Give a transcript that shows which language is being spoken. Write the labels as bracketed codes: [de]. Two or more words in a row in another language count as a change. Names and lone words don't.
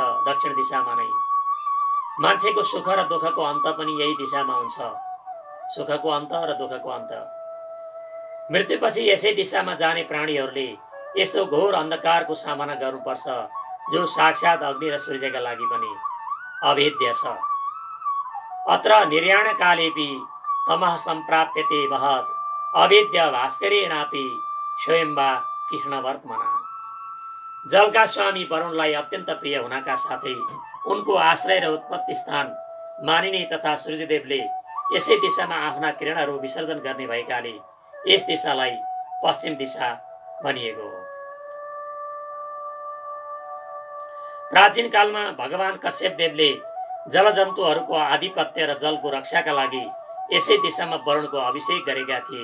[ne] दक्षिण दिशामा नै मान्छेको सुख र दुःखको अन्त पनि यही दिशामा हुन्छ। सुखको अन्त र दुःखको अन्त। मृत्युपछि यसै दिशामा जाने प्राणीहरूले यस्तो घोर अन्धकारको सामना गर्नुपर्छ, जो साक्षात अग्नि र सूर्यका लागि पनि अभेद्य छ। [sa] अत्र निर्याण कालेपि तमः सम्प्राप्यते महत् अवेद्य भास्करेणापि स्वयंवा कृष्ण वर्तमना। [ne] जलका स्वामी वरुणलाई अत्यन्त प्रिय हुनका साथै उनको आश्रय र उत्पत्ति स्थान मानिने तथा सूर्यदेवले यसै दिशामा आफ्ना किरणहरू विसर्जन गर्ने भएकाले यस दिशालाई पश्चिम दिशा भनिएको हो। प्राचीन कालमा भगवान कश्यप देवले जलजन्तुहरूको आधिपत्य र जलको रक्षाका लागि यसै दिशामा वरुणको अभिषेक गरेका थिए।